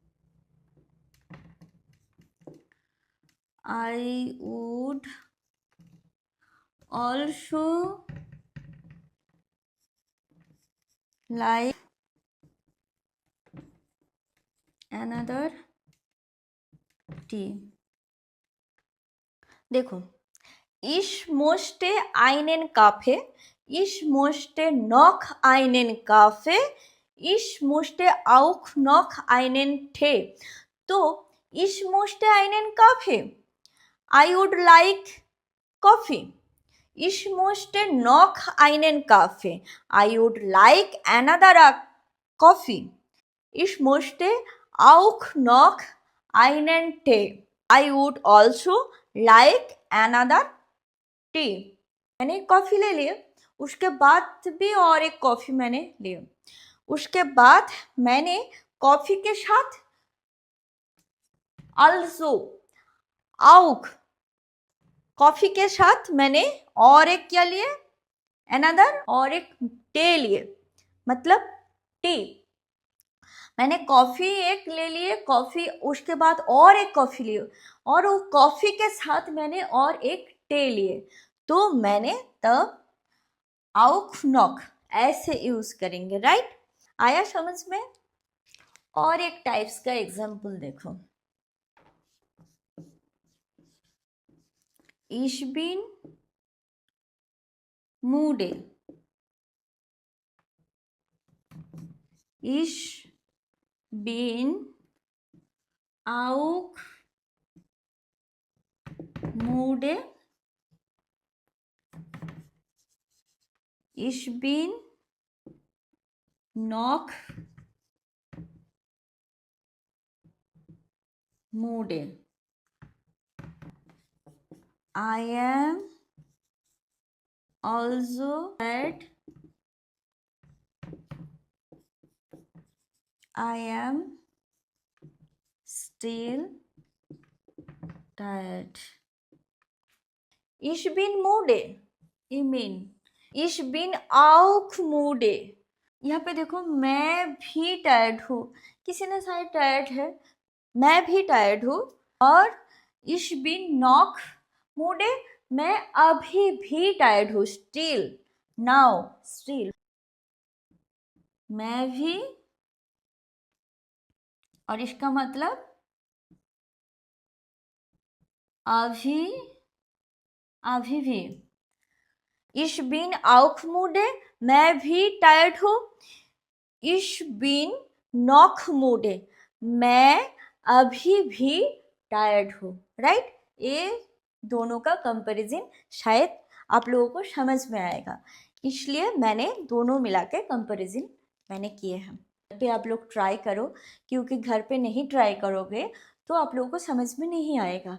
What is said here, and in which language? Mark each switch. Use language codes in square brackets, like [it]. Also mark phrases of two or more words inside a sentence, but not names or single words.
[en] I would also like another tea. [de] देखो Ich möchte einen Kaffee. Ich möchte noch einen Kaffee. Ich möchte auch noch einen Tee. तो ich möchte einen Kaffee. [en] I would like coffee. [de] Ich möchte noch einen Kaffee. [en] I would like another coffee. [de] Ich möchte auch noch einen Tee. [en] I would also like another टी. [hi] मैंने एक कॉफ़ी ले लिया. उसके बाद भी और एक कॉफ़ी मैंने लिया. उसके बाद मैंने कॉफ़ी के साथ also auch कॉफ़ी के साथ मैंने और एक क्या लिए another और एक टे लिए. मतलब टी. मैंने कॉफ़ी एक ले लिए कॉफ़ी उसके बाद और एक कॉफ़ी लिए और वो कॉफ़ी के साथ मैंने और एक टे लिए. तो मैंने तब [de] auch noch [hi] ऐसे यूज करेंगे. राइट. आया समझ में. और एक टाइप्स का एग्जांपल देखो. [de] Ich bin müde. Ich bin auch müde, ich bin noch müde, [en] I am also tired, I am still tired. [de] Ich bin müde, [en] I mean [de] ich bin auch müde. [hi] यहाँ पे देखो मैं भी टायर्ड हूँ, किसी ने शायद टायर्ड है, मैं भी टायर्ड हूँ। [de] और ich bin noch müde, [hi] मैं अभी भी टायर्ड हूँ, स्टिल, नाउ, स्टिल। मैं भी, और इसका मतलब अभी, अभी भी। [de] ich bin auch müde, [hi] मैं भी टायर्ड हूँ। [de] ich bin noch müde, [hi] मैं अभी भी टायर्ड हूँ, राइट। ये दोनों का कंपैरिजन शायद आप लोगों को समझ में आएगा, इसलिए मैंने दोनों मिला के कंपैरिजन मैंने किए हैं। घर पे आप लोग ट्राई करो, क्योंकि घर पे नहीं ट्राई करोगे तो आप लोगों को समझ में नहीं आएगा।